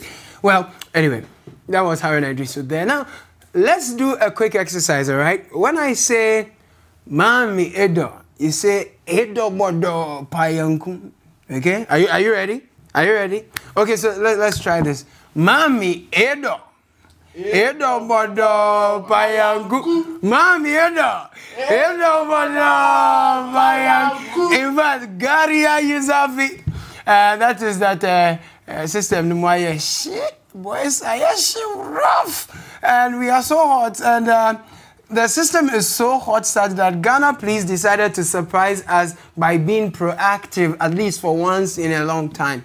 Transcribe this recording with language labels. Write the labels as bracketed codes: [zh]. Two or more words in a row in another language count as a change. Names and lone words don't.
[en] Well, anyway, that was Harun Idrisu there. Now, let's do a quick exercise, all right? When I say, Mami Edo, you say, Edo Bodo Payanku. Okay? Are you ready? Are you ready? Okay, so let's try this. Mami Edo. Edo Bodo Payanku. Mami Edo. Edo Bodo Payanku. In fact, Garia Yusafi. That is that system. Shit, boys, I am rough. And we are so hot. And the system is so hot such that Ghana Police decided to surprise us by being proactive, at least for once in a long time.